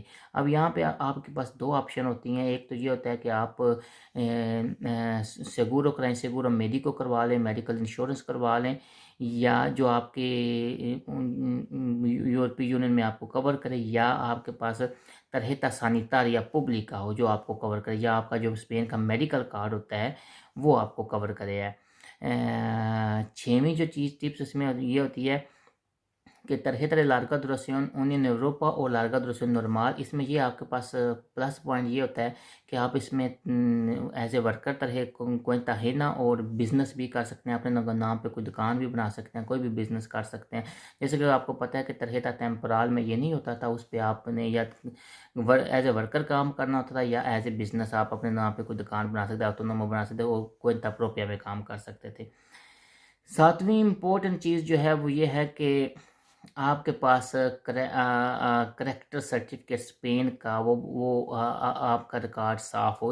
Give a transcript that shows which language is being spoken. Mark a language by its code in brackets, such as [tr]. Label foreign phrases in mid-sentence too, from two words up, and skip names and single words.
[ur] اب یہاں پہ آپ کے پاس دو آپشن ہوتی ہیں، ایک تو یہ ہوتا ہے کہ آپ سیگورو کرائیں، سیگورو میڈیکو کروا لیں، [en] medical insurance [ur] کروا لیں، یا جو آپ کے [en] European Union [ur] میں آپ کو کور کرے، یا آپ کے پاس [es] tarjeta sanitaria pública [ur] ہو جو آپ کو کور کرے، یا آپ کا جو اسپین کا [en] medical card [ur] ہوتا ہے وہ آپ کو کور کرے ہے۔ چھویں جو چیز ٹپس اس میں یہ ہوتی ہے کہ [es] tarjeta de larga duración Unión Europa [ur] اور [es] larga duración normal، [ur] اس میں یہ آپ کے پاس [en] plus point [ur] یہ ہوتا ہے کہ آپ اس میں [en] as a worker [ur] طرح کوئی تاہینہ اور بزنس بھی کر سکتے ہیں، اپنے نام پہ کوئی دکان بھی بنا سکتے ہیں، کوئی بھی بزنس کر سکتے ہیں۔ جیسے کہ آپ کو پتہ ہے کہ [es] tarjeta temporal [ur] میں یہ نہیں ہوتا تھا، اس پہ آپ نے یا [en] as a worker [ur] کام کرنا ہوتا تھا، یا [en] as a business [ur] آپ اپنے نام پہ کوئی دکان بنا سکتے، آٹونومو بنا سکتے، وہ کوئی پروپیا میں کام کر سکتے تھے۔ ساتویں امپورٹنٹ چیز جو ہے وہ یہ ہے کہ آپ کے پاس [en] character certificate [ur] اسپین کا وہ آپ کا ریکارڈ صاف ہو۔